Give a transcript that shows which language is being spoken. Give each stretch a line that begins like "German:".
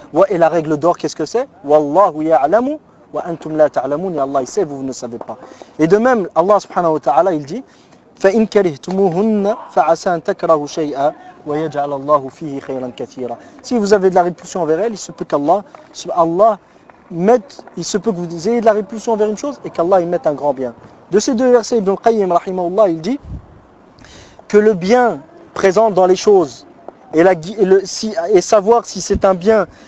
French: Et la règle d'or, qu'est-ce que c'est?
Arabic: Wallahu ya'lamu wa antum la ta'lamun.
French: Et Allah il sait, vous ne savez pas. Et de même, Allah subhanahu wa ta'ala, il dit
Arabic: فَإِن كَرِهْتُمُوهُنَّ فَعَسَى أَن تَكْرَهُوا شَيْئًا وَيَجْعَلَ اللَّهُ فِيهِ خَيْرًا كَثِيرًا.
French: Si vous avez de la répulsion envers elle, il se peut qu'Allah il se peut que vous ayez de la répulsion envers une chose et qu'Allah y mette un grand bien. De ces deux versets, Ibn al-Qayyim rahimahullah, il dit que le bien présent dans les choses et savoir si c'est un bien